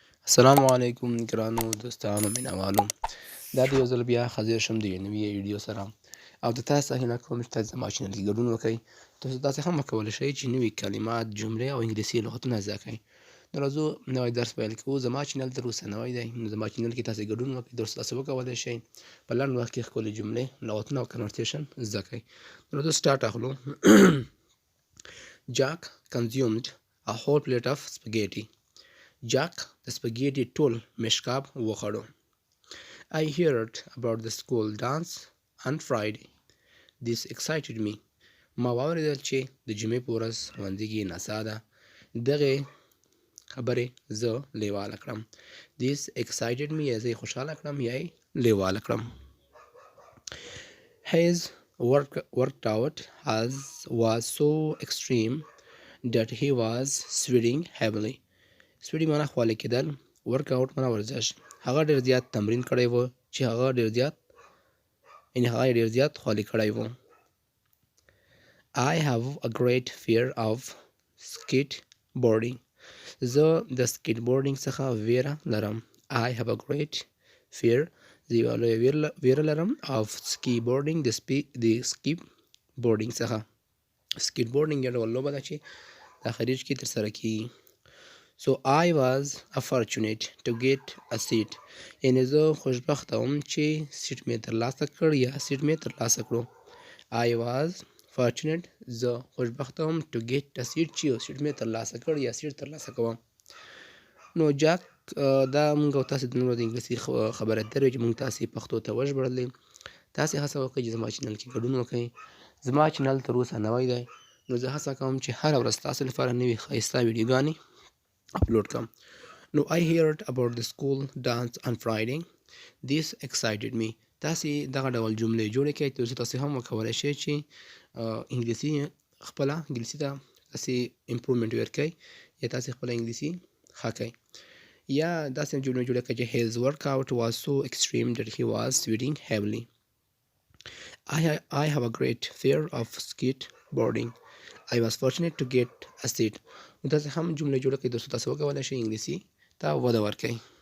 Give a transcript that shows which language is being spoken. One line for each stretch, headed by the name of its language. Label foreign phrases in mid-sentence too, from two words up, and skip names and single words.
Pashto: السلام علیکم ګرانو دوستانو مینوالو دا د یو ځل بیا حاضر شم د یو نوي ویډیو سره او د تاسو هیله کوم چې تاسو زما چینل کې ګډون وکړئ تاسو داسې هم وکولی شئ چې نوي کلمات جملې او انګلیسي لغتونه زده کړئ نو راځو نوی درس پیل کوو زما چینل تر اوسه نوی دی نو زما چینل کې تاسو ګډون وکړئ ترڅو تاسو وکولی شئ په لنډ وخت کې ښکلې جملې لغتونه او کنورسیشن زده کړئ نو راځو سټارټ اخلو
English: Jack consumed a whole plate of spaghetti.
Pashto: Jack د سپګیټي ټول مشکاب وخوړو.
English: I heard about the school dance on Friday. This excited me.
Pashto: ما واورېدل چې د جمعې په ورځ ښوونځي کې نڅا ده. دغې خبرې زه لیواله کړم.
English: This excited me
Pashto: یا زه یې خوشحاله کړم یا یې لیواله کړم.
English: His workout was so extreme that he was sweating heavily.
Pashto: سویډي معنا خولې کېدل
English: work out
Pashto: معنا ورزش هغه ډېر زیات تمرین کړی و چې هغه ډېر زیات خولې کړی و
English: I have a great fear of skateboarding.
Pashto: زه د سکیټ بورډینګ څخه ویره لرم.
English: I have a great fear
Pashto: زه یوه لویه ویره لرم
English: of skateboarding
Pashto: د سکیپ بورډینګ څخه سکیټ بورډینګ یو ډول لوبه ده چې د خلیج کې ترسره کېږي
English: So I was fortunate to get a seat.
Pashto: یعنې زه خوشبخته وم چې سیټ مې ترلاسه کړ یا سیټ مې ترلاسه کړو.
English: I was fortunate
Pashto: زه خوشبخته وم
English: to get a seat
Pashto: چې یو سیټ مې ترلاسه کړ یا سیټ ترلاسه کوم. نو جاک دا موږ او تاسې د نورو د انګلیسي خبره اترې چې موږ تاسې پښتو ته وژبړلې. تاسې هڅه وکړئ چې زما چینل کې ګډون وکړئ. زما چینل تر اوسه نوی دی نو زه هڅه کوم چې هره ورځ تاسو لپاره نوي ښایسته ویډیوګانې upload کم.
English: نو I heard about the school dance on Friday. This excited me.
Pashto: تاسې دغه ډول جملې جوړې کړئ ترڅو تاسې هم وکولی شئ چې انګلیسي ته تاسې امپرومنټ ورکړئ یا تاسې خپله انګلیسي ښه کړئ یا داسې جملې جوړې کړئ چې
English: his workout was so extreme that he was sweating heavily. I have a great fear of skateboarding. I was fortunate to get a seat.
Pashto: نو تاسې هم جملې جوړه کړئ ترڅو تاسې وکولی شئ انګلیسي ته وده ورکړئ.